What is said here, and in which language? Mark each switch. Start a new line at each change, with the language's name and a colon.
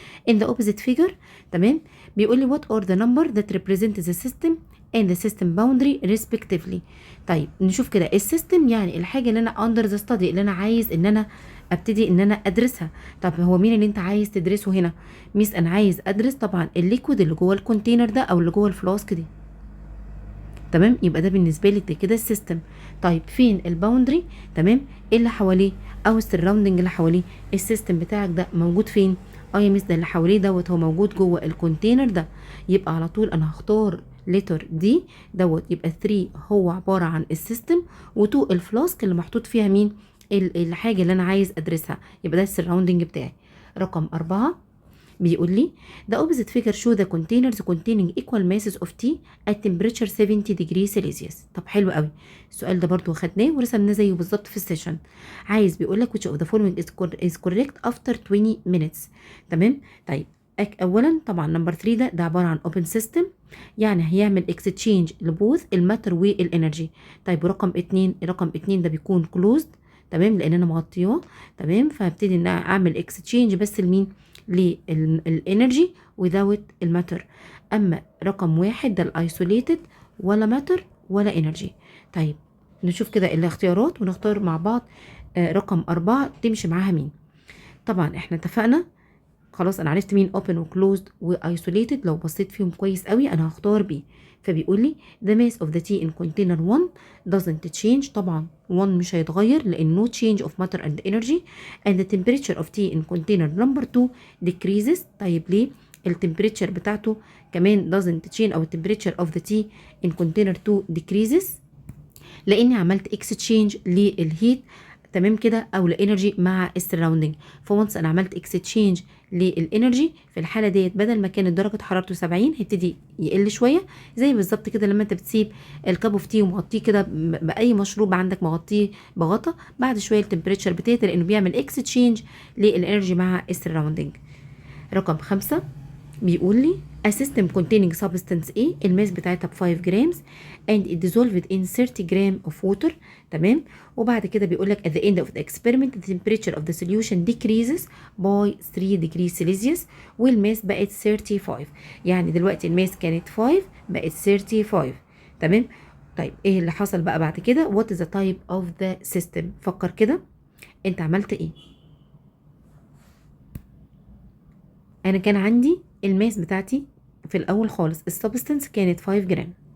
English: in the opposite figure
Arabic: تمام بيقول لي
English: what are the number that represent the system and the system boundary respectively.
Arabic: طيب نشوف كده السيستم يعني الحاجه اللي انا
English: under the study
Arabic: اللي انا عايز ان انا ابتدي ان انا ادرسها. طب هو مين اللي انت عايز تدرسه هنا؟ ميس انا عايز ادرس طبعا الليكويد اللي جوه الكونتينر ده او اللي جوه الفلاسك دي تمام. يبقى ده بالنسبه لي كده السيستم. طيب فين الباوندري؟ تمام اللي حواليه او السراوندنج اللي حواليه. السيستم بتاعك ده موجود فين؟ يا ميس ده اللي حواليه دوت هو موجود جوه الكونتينر ده. يبقى على طول انا هختار لتر دي دوت. يبقى 3 هو عباره عن السيستم و2 الفلاسك اللي محطوط فيها مين؟ الحاجه اللي انا عايز ادرسها. يبقى ده السراوندنج بتاعي. رقم 4 بيقول لي
English: the opposite figure show the containers containing equal masses of tea at temperature 70 degrees Celsius.
Arabic: طب حلو قوي. السؤال ده برضو خدناه ورسمناه زيه بالظبط في السيشن. عايز بيقول لك
English: which of the following is correct after 20 minutes.
Arabic: تمام. طيب اولا طبعا نمبر 3 ده عباره عن open system يعني هيعمل exchange لبوث الماتر والانرجي. طيب رقم 2 ده بيكون closed تمام لان انا مغطياه تمام. فهبتدي ان اعمل exchange بس لمين؟ للانرجي without الماتر. اما رقم 1 ده الايسوليتد ولا ماتر ولا انرجي. طيب نشوف كده الاختيارات ونختار مع بعض. رقم 4 تمشي معاها مين؟ طبعا احنا اتفقنا خلاص انا عرفت مين open و closed و isolated. لو بصيت فيهم كويس قوي انا هختار بي. فبيقول لي
English: the mass of the tea in container 1 doesn't change.
Arabic: طبعا 1 مش هيتغير لان
English: no change of matter and energy and the temperature of tea in container number 2 decreases.
Arabic: طيب ليه؟ التمبريتشر بتاعته كمان
English: doesn't change
Arabic: او
English: temperature of the tea in container 2 decreases
Arabic: لاني عملت exchange للهيت تمام كده او الانرجي مع السراوندنج. فونس انا عملت اكستشينج للانرجي في الحاله ديت بدل ما كانت درجه حرارته 70 هيبتدي يقل شويه زي بالظبط كده لما انت بتسيب الكاب اوف تي ومغطيه كده باي مشروب عندك مغطيه بغطا بعد شويه التمبريتشر بتاعته لانه بيعمل اكستشينج للانرجي مع السراوندنج. رقم 5 بيقول لي
English: a system containing substance A
Arabic: الماس بتاعتها ب 5 جرامز
English: and it dissolved in 30 gram of water تمام. وبعد كده بيقول لك at the end of the experiment the temperature of the solution decreases by 3 degrees Celsius
Arabic: والماس بقت 35. يعني دلوقتي الماس كانت 5 بقت 35 تمام. طيب ايه اللي حصل بقى بعد كده؟
English: what is the type of the system.
Arabic: فكر كده انت عملت ايه؟ انا كان عندي الماس بتاعتي في الاول خالص السبستنس كانت 5 جرام.